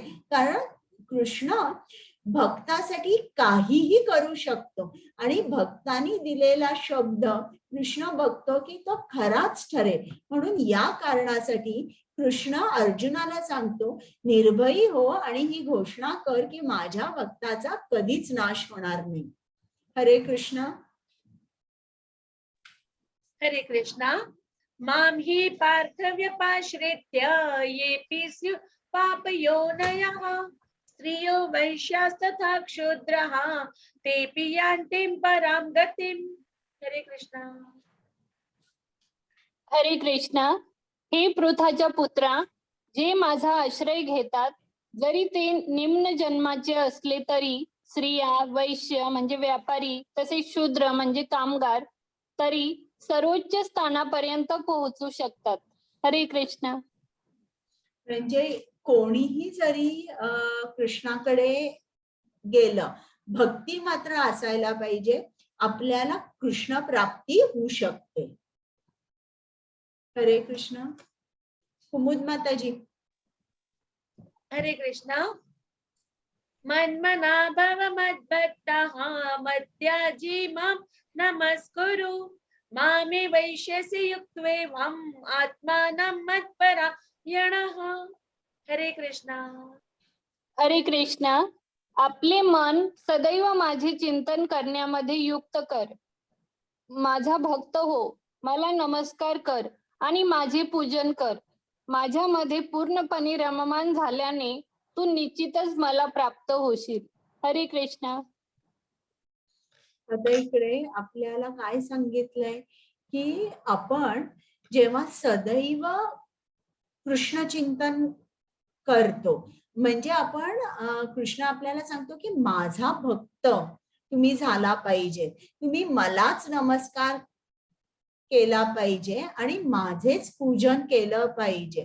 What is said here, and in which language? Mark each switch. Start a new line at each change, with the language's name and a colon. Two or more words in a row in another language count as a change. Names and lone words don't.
Marathi: कारण कृष्ण भक्तासाठी काहीही करू शकतो आणि भक्तांनी दिलेला शब्द कृष्ण बघतो की तो खराच ठरेल. म्हणून या कारणासाठी कृष्ण अर्जुनाला सांगतो निर्भयी हो आणि ही घोषणा कर की माझ्या भक्ताचा कधीच नाश होणार नाही. हरे कृष्ण. हरे कृष्णा.
Sanskrit: मां हि पार्थव्यपाश्रित्य येऽपि स्युः पापयोनयः स्त्रियो वैश्यास्तथा क्षुद्रः तेऽपि यान्तिं परां गतिम्.
Marathi: हरे कृष्णा. हरे कृष्णा. हे पृथाच्या पुत्रा, जे माझा आश्रय घेतात, जरी ते निम्न जन्माचे असले तरी स्त्रिया, वैश्य म्हणजे व्यापारी, तसेच शूद्र म्हणजे कामगार, तरी सर्वोच्च स्थानापर्यंत पोहोचू शकतात. हरे कृष्ण. म्हणजे कोणीही जरी कृष्णाकडे गेलं, भक्ती मात्र असायला पाहिजे, आपल्याला कृष्ण प्राप्ती होऊ शकते. हरे कृष्ण. कुमुद माताजी. हरे कृष्णा.
Sanskrit: मन्मना भव मद्भक्तः मद्याजी मां नमस्कुरु मामे वैश्यसि युक्त्वेमं आत्मानं मत्परायणः.
Marathi: हरे कृष्णा. हरे कृष्णा. आपले मन सदैव माझे चिंतन करण्यामध्ये युक्त कर. माझा भक्त हो, मला नमस्कार कर आणि माझे पूजन कर. माझ्यामध्ये पूर्णपणे रममान झाल्याने तू निश्चितच मला प्राप्त होशील. हरे कृष्णा. आता इकडे आपल्याला काय सांगितलंय की आपण जेव्हा सदैव कृष्ण चिंतन करतो म्हणजे आपण कृष्ण आपल्याला सांगतो की माझा भक्त तुम्ही झाला पाहिजे, तुम्ही मलाच नमस्कार केला पाहिजे आणि माझेच पूजन केलं पाहिजे.